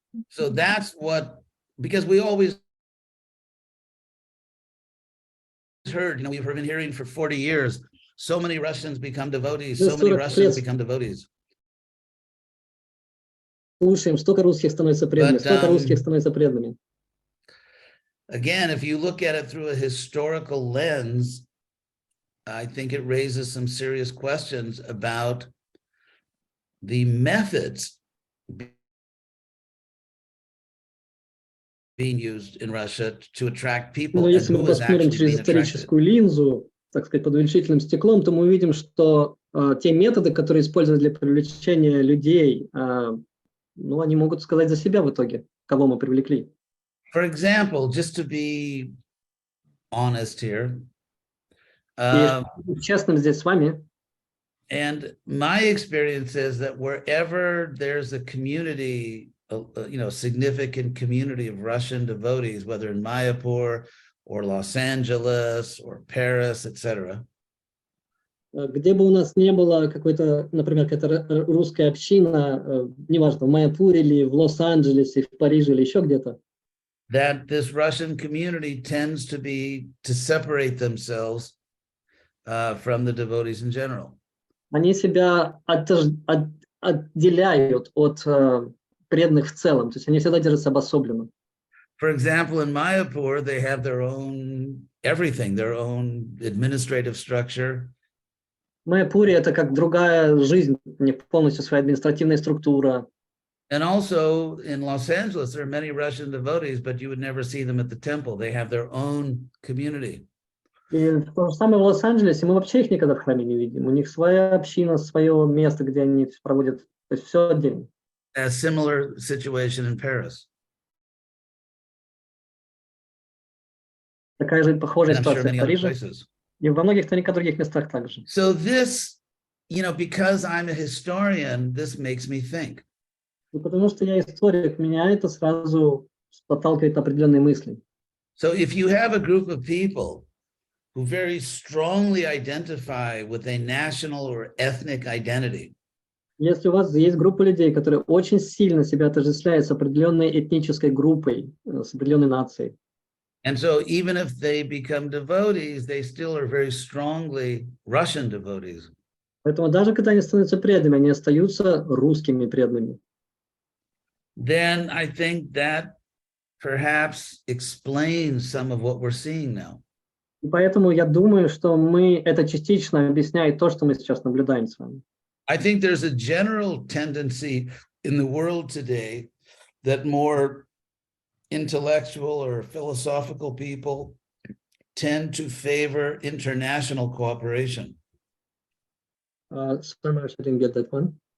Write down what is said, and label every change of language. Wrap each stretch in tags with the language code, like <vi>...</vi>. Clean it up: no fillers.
<en>So that's what, because we always heard, we've been hearing for 40 years, so many Russians become devotees, so many Russians become devotees.</en> <ru>Слушаем, столько русских становится преданными, столько русских становится преданными.</ru> <en>Again, if you look at it through a historical lens, I think it raises some serious questions about the methods being used in Russia to attract people.</en> <ru>Но если мы посмотрим через историческую линзу, так сказать, под увеличительным стеклом, то мы увидим, что те методы, которые используют для привлечения людей, ну, они могут сказать за себя в итоге, кого мы привлекли.</ru> <en>For example, just to be honest here,</en> <ru>честным здесь с вами.</ru> <en>And my experience is that wherever there's a community, significant community of Russian devotees, whether in Mayapur or Los Angeles or Paris, etc.</en> <ru>Где бы у нас не было какой-то, например, какая-то русская община, неважно, в Майяпуре или в Лос-Анджелесе, в Париже или еще где-то,</ru> <en>that this Russian community tends to separate themselves from the devotees in general.</en> <ru>Они себя отделяют от преданных в целом, то есть они всегда держатся обособленно.</ru> <en>For example, in Mayapur, they have their own everything, their own administrative structure.</en> <ru>В Майяпуре это как другая жизнь, у них полностью своя административная структура.</ru> <en>And also in Los Angeles, there are many Russian devotees, but you would never see them at the temple. They have their own community.</en> <ru>И то же самое в Лос-Анджелесе, мы вообще их никогда в храме не видим. У них своя община, свое место, где они проводят, то есть все отдельно.</ru> <en>A similar situation in Paris.</en> <ru>Такая же похожая ситуация в Париже и во многих других местах также.</ru> <en>So this, because I'm a historian, this makes me think.</en> <ru>И потому что я историк, меня это сразу подталкивает на определенные мысли.</ru> <en>So if you have a group of people who very strongly identify with a national or ethnic identity.</en> <ru>Если у вас есть группа людей, которые очень сильно себя отождествляют с определенной этнической группой, с определенной нацией.</ru> <en>And so even if they become devotees, they still are very strongly Russian devotees.</en> <ru>Поэтому даже когда они становятся преданными, они остаются русскими преданными.</ru> <en>Then I think that perhaps explains some of what we're seeing now.</en> <ru>И поэтому я думаю, что это частично объясняет то, что мы сейчас наблюдаем с вами.</ru> <en>I think there's a general tendency in the world today that more intellectual or philosophical people tend to favor international cooperation. Sorry, I didn't get that one.</en>